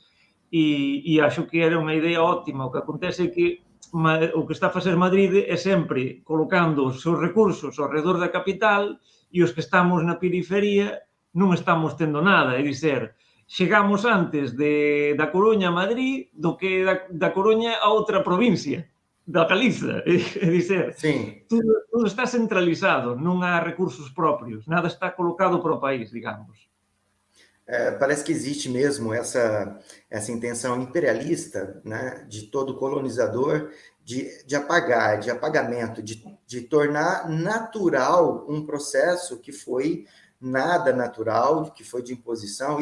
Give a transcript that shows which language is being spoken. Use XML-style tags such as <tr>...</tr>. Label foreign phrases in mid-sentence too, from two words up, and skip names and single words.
<gl>E acho que era unha idea óptima. O que acontece é que o que está a facer Madrid é sempre colocando os seus recursos ao redor da capital e os que estamos na periferia non estamos tendo nada. É dizer, chegamos antes da Coruña a Madrid do que da Coruña a outra provincia, da Galiza. É dizer, tudo está centralizado, non há recursos propios, nada está colocado para o país, digamos.</gl> <pt>Parece que existe mesmo essa intenção imperialista, né, de todo colonizador de apagar, de apagamento, de tornar natural um processo que foi nada natural, que foi de imposição.</pt>